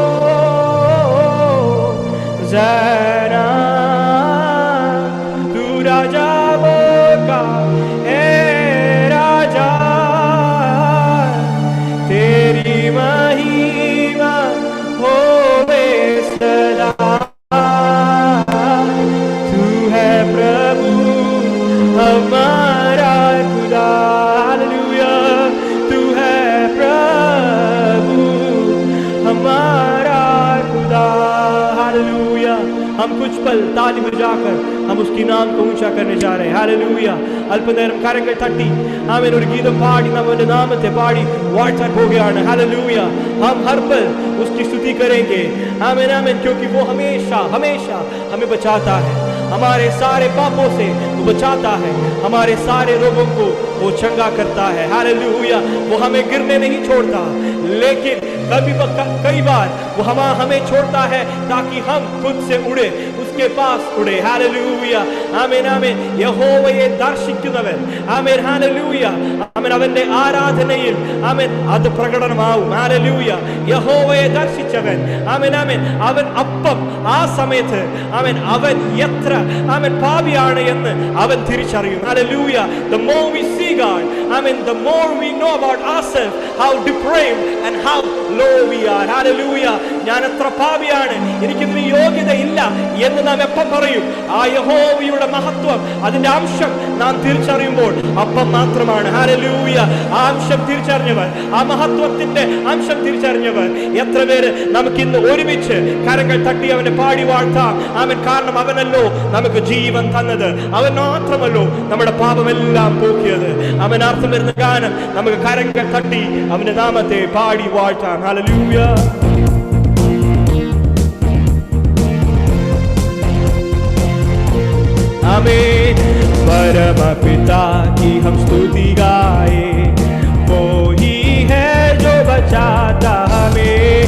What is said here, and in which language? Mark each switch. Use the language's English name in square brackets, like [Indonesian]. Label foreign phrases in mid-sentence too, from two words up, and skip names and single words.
[Hindi] ज़रा तू राजा का है राजा, तेरी महिमा होवे सदा, तू है प्रभु हमारा खुदा। हालेलुया, तू है प्रभु हमारा खुदा। हालेलुया, हम कुछ पल ताली बजाकर हम उसकी नाम को ऊंचा करने जा रहे हैं. हालेलुया. [Malayalam] അല്പനേരം കരങ്ങൾ തട്ടി ആമേൻ ഒരു ഗീതം പാടി നമ്മുടെ നാമത്തെ പാടി വാഴ്ത്താൻ പോവുകയാണ്. [Hindi] हालेलुया. हम हर पल उसकी स्तुति करेंगे. आमीन आमीन, क्योंकि वो हमेशा हमेशा हमें बचाता है, हमारे सारे पापों से वो बचाता है, हमारे सारे रोगों को वो चंगा करता है. हालेलुया. वो हमें गिरने नहीं छोड़ता, लेकिन कई बार वो हमें छोड़ता है ताकि हम खुद से उड़े, उसके पास उड़े. [Malayalam] हालेലൂയ. ആമേൻ ആമേൻ. യഹോവയെ ദർശിക്കുന്നവൻ, ആമേൻ ഹല്ലേലൂയ, ആമേൻ അവന്റെ ആരാധനയിൽ ആമേൻ അത് പ്രകടമാവും. ഹല്ലേലൂയ. യഹോവയെ ദർശിച്ചവൻ, ആമേൻ ആമേൻ, അവൻ അപ്പം ആ സമയത്ത് ആമേൻ അവൻ എത്ര ആമേൻ പാപിയാണ് എന്ന് അവൻ തിരിച്ചറിയും. ഹല്ലേലൂയ. [English] The more we see God, ആമേൻ, the more we know about ourselves, how depraved and how low we are. [Malayalam] ഹല്ലേലൂയ. ഞാൻ എത്ര പാപിയാണ്, എനിക്കിതിന് യോഗ്യതയില്ല എന്ന് നാം എപ്പം പറയും? ആ യഹോവയുടെ മഹത്വം, അതിന്റെ അംശം നാം തിരിച്ചറിയുമ്പോൾ അപ്പം മാത്രമാണ്. ഹല്ലേലൂയ. ആ അംശം തിരിച്ചറിഞ്ഞവർ, ആ മഹത്വത്തിന്റെ അംശം തിരിച്ചറിഞ്ഞവർ എത്ര പേര് നമുക്കിന്ന് ഒരുമിച്ച് കരങ്ങൾ തട്ടി അവനെ പാടി വാഴ്ത്താം. ആമേൻ. കാരണം അവനല്ലോ നമുക്ക് ജീവൻ തന്നത്, അവൻ മാത്രമല്ലോ നമ്മുടെ പാപമെല്ലാം പോക്കിയത്. അവൻ അർത്ഥം വരുന്ന ഗാനം നമുക്ക് കരങ്ങൾ തട്ടി അവന്റെ നാമത്തെ പാടി വാഴ്ത്താം. ഹല്ലേലൂയ. [Hindi] आमीन. परम पिता की हम स्तुति गाए, वो ही है जो बचाता हमें.